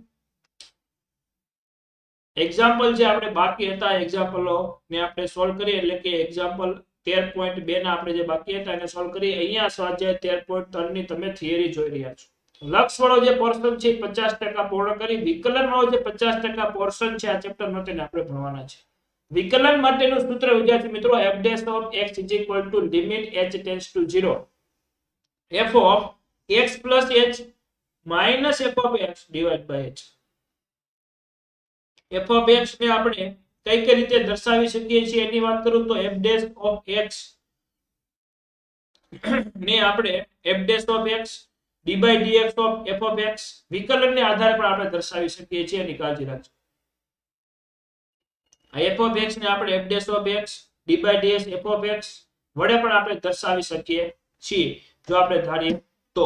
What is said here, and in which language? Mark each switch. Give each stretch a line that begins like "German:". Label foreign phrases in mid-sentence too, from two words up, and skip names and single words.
Gujarati: એક્ઝામ્પલ જે આપણે બાકી હતા એક્ઝામ્પલો ને આપણે સોલ્વ કરીએ, એટલે કે એક્ઝામ્પલ 13.2 ના આપણે જે બાકી હતા એને સોલ્વ કરીએ. અહીંયા સ્વાધ્યાય 13.3 ની તમે થિયરી જોઈ રહ્યા છો. લક્ષ વાળો જે પોર્શન છે 50% પૂર્ણ કરી, વિકલન વાળો જે 50% પોર્શન છે આ ચેપ્ટર નો તેને આપણે ભણવાના છે. વિકલન માટેનું સૂત્ર વિદ્યાર્થી મિત્રો
English: f dash of x is equal to limit h tends to 0 f of x plus h minus f of x divided by h. f of x
Gujarati: ને આપણે કઈ રીતે દર્શાવી શકીએ છીએ એની વાત કરું તો
English: f dash of x
Gujarati: ને આપણે
English: f dash of x d by dx of f of x
Gujarati: વિકલનને આધારે પણ આપણે દર્શાવી શકીએ છીએ, એની કાળજી રાખજો. આ
English: f of x
Gujarati: ને આપણે
English: f dash of x d by dx f of x
Gujarati: વડે પણ આપણે દર્શાવી શકીએ છીએ, જો આપણે ધારીએ તો.